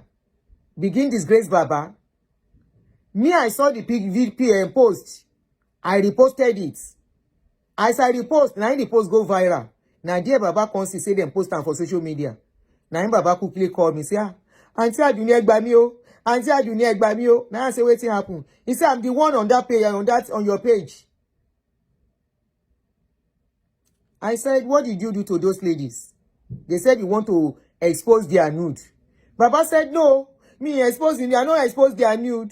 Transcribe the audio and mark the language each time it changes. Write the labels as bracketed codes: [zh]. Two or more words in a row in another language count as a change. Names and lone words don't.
[pcm] Begin disgrace Baba. Me, I saw the VPN post. I reposted it. As I repost, now the post go viral. Now dear Baba comes to say them post them for social media. Now Baba quickly called me, say, Aunty Adunni [yo] egba mi o. Aunty Adunni egba mi o. [pcm] Now I say, wetin happen? He said, I'm the one on that page, on your page. I said, what did you do to those ladies? They said you want to expose their nude. Baba said, no, me exposing, I don't expose their nude.